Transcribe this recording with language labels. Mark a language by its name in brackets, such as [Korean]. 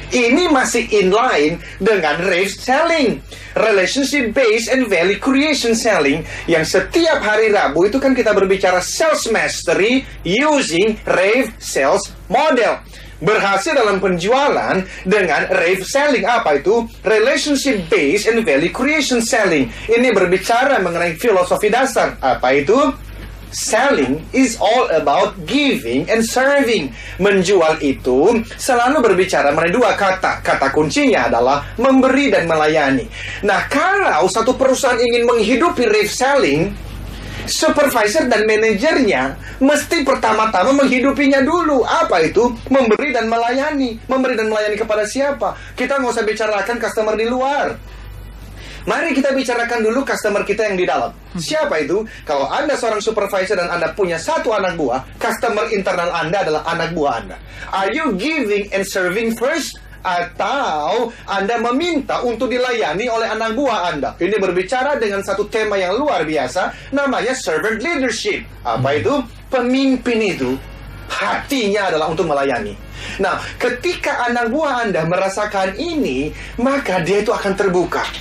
[Indonesian] Ini masih inline dengan Rave Selling, Relationship Based and Value Creation Selling, yang setiap hari Rabu itu kan kita berbicara Sales Mastery using Rave Sales Model. Berhasil dalam penjualan dengan Rave Selling. Apa itu? Relationship Based and Value Creation Selling. Ini berbicara mengenai filosofi dasar. Apa itu? [English] Selling is all about giving and serving. [Indonesian] Menjual itu selalu berbicara mengenai dua kata. Kata kuncinya adalah memberi dan melayani. Nah, kalau satu perusahaan ingin menghidupi Rave Selling, supervisor dan manajernya mesti pertama-tama menghidupinya dulu. Apa itu? Memberi dan melayani. Memberi dan melayani kepada siapa? Kita nggak usah bicarakan customer di luar. Mari kita bicarakan dulu customer kita yang di dalam. Siapa itu? Kalau Anda seorang supervisor dan Anda punya satu anak buah, customer internal Anda adalah anak buah Anda. [English] Are you giving and serving first? [Indonesian] Atau Anda meminta untuk dilayani oleh anak buah Anda? Ini berbicara dengan satu tema yang luar biasa, namanya servant leadership. Apa itu? Pemimpin itu hatinya adalah untuk melayani. Nah, ketika anak buah Anda merasakan ini, maka dia itu akan terbuka.